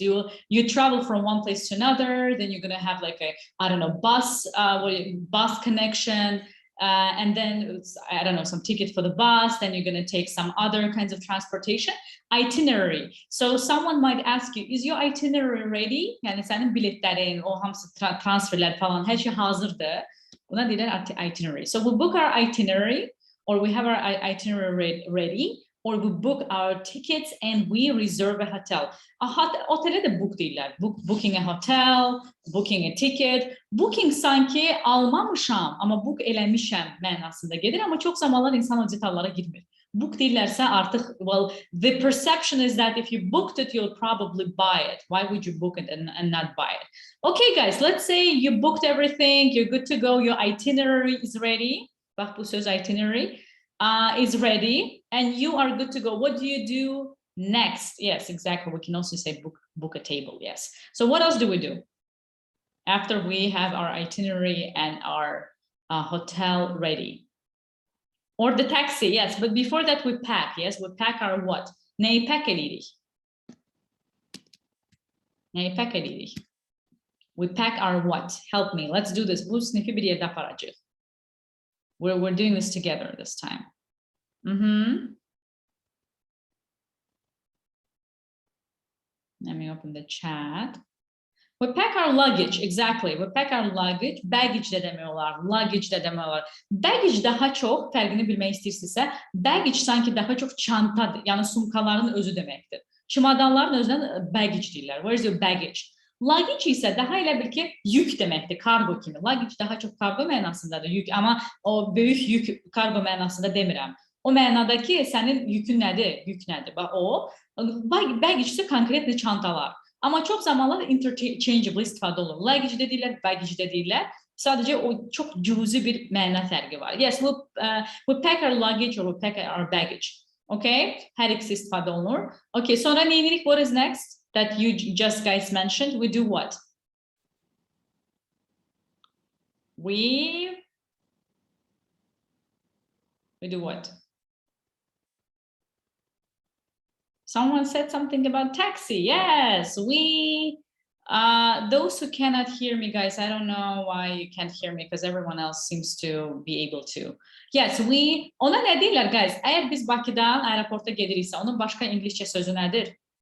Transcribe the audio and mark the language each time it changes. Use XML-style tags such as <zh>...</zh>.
<en>You travel from one place to another, then you're gonna have like a, I don't know, bus connection. And then, I don't know, some ticket for the bus, then you're going to take some other kinds of transportation. Itinerary. So someone might ask you, is your itinerary ready?</en> <az>Yani senin biletlerin, o hamsı transferler falan, her şey hazırdı. Buna diyorlar</az> <en>itinerary. So we book our itinerary, or we have our itinerary ready. or we book our tickets and we reserve a hotel.</en> <az>Otele de book deyirlər.</az> <en>Booking a hotel, booking a ticket.</en> <az>Booking sanki almamışam, amma book eləmişəm mənasında gedir, amma çox zamanlar insan o detallara girmir. Book deyirlərsə artıq,</az> <en>well, the perception is that if you booked it, you'll probably buy it. Why would you book it and not buy it? Okay, guys, let's say you booked everything, you're good to go, your itinerary is ready.</en> <az>Bax bu söz</az> <en>itinerary is ready, and you are good to go. What do you do next? Yes, exactly. We can also say book a table, yes. So what else do we do? After we have our itinerary and our hotel ready. Or the taxi, yes, but before that we pack, yes, we pack our what?</en> <az>Neyi pack edirik? Neyi pack edirik?</az> <en>We pack our what? Help me, let's do this.</en> <az>Bu snifi bir yerdə aparacaq.</az> <en>We're doing this together this time. Let me open the chat. We pack our luggage, exactly. We pack our luggage.</en> <az>Baggage de demək olar, luggage de demək olar. Baggage daha çox, fərqini bilmək istəyirsinizsə, baggage sanki daha çox çantadır, yəni sumkaların özü deməkdir. Çimadanların özündən baggage deyirlər.</az> <en>Where's your baggage?</en> <az>Luggage isə daha elə bil ki, yük deməkdir, kargo kimi. Luggage daha çox kargo mənasındadır, yük, amma o böyük yük kargo mənasında demirəm. O mənadakı sənin yükün nədir? Yük nədir? O, baggage isə konkretli çantalar. Amma çox zamanlar interchangeable istifadə olur. Luggage de deyirlər, baggage de deyirlər. Sadəcə o çox cüzi bir məna fərqi var.</az> <en>Yes, we pack our luggage or we pack our baggage. Okay?</en> <az>Hər ikisi istifadə olunur. Okay, sonra nə edirik?</az> <en>What is next that you just guys mentioned? We do what? We do what? Someone said something about taxi. Yes, we, those who cannot hear me, guys, I don't know why you can't hear me because everyone else seems to be able to.</en> <az>Yes, we, ona nə deyirlər, guys? Əgər biz Bakıdan aeroporta gediriksə, onun başqa İngilizcə sözü nədir?</az>